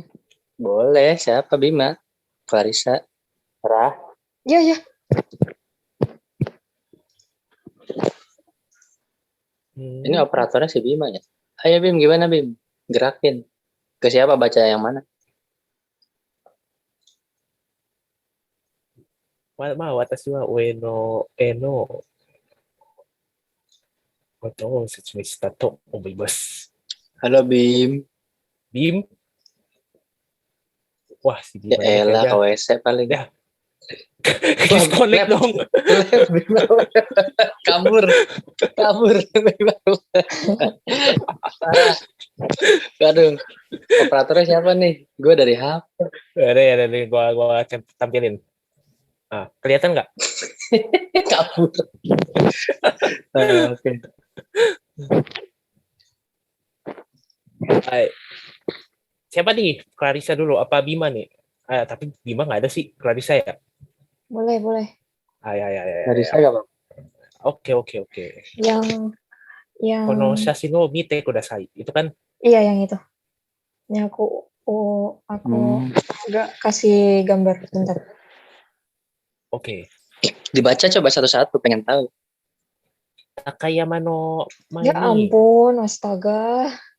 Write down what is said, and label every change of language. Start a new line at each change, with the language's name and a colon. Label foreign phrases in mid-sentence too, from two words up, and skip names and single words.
Indonesian: Boleh, siapa Bima? Clarissa. Rah. Iya. Ini operatornya si Bima ya? Ayo Bim, gimana Bim? Gerakin. Ke siapa baca yang mana?
Japanese: 私は上野への事を説明したと思います.
Indonesian: Halo Bim. Bim. Wah, si Ya Bima ini elah, kayaknya ke WC paling. Ya. disconnect Lab. dong. Bim, kabur. Parah. Aduh. Operatornya siapa nih? Gue dari HP. Ada gua tampilin. Ah, kelihatan nggak? Kabur. Oke. Siapa nih? Clarissa dulu apa Bima nih? Tapi Bima nggak ada sih. Clarissa ya? Boleh. Ya. Dari saya Bang. Oke. Yang
Japanese: この写真の見てください.
Indonesian: Itu kan? iya yang itu. Ini aku agak kasih gambar bentar. Oke. Dibaca coba satu-satu, pengen tahu.
Japanese: 高山の
Indonesian: Ya ampun, astaga.